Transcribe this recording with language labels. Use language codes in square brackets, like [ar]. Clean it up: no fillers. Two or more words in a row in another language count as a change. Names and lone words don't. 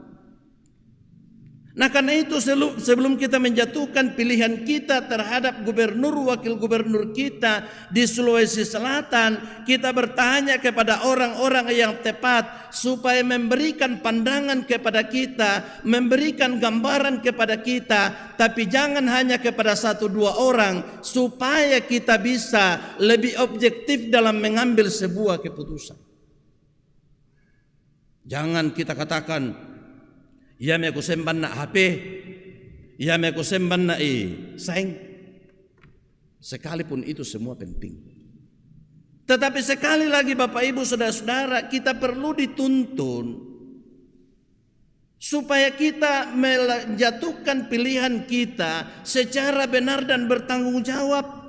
[id] Nah karena itu sebelum kita menjatuhkan pilihan kita terhadap gubernur, wakil gubernur kita di Sulawesi Selatan, kita bertanya kepada orang-orang yang tepat supaya memberikan pandangan kepada kita, memberikan gambaran kepada kita, tapi jangan hanya kepada 1-2 orang, supaya kita bisa lebih objektif dalam mengambil sebuah keputusan. Jangan kita katakan, [bug] ya me ko semban na HP, ya me ko semban na saing. [id] Sekalipun itu semua penting. Tetapi sekali lagi Bapak Ibu Saudara-saudara, kita perlu dituntun supaya kita menjatuhkan pilihan kita secara benar dan bertanggung jawab.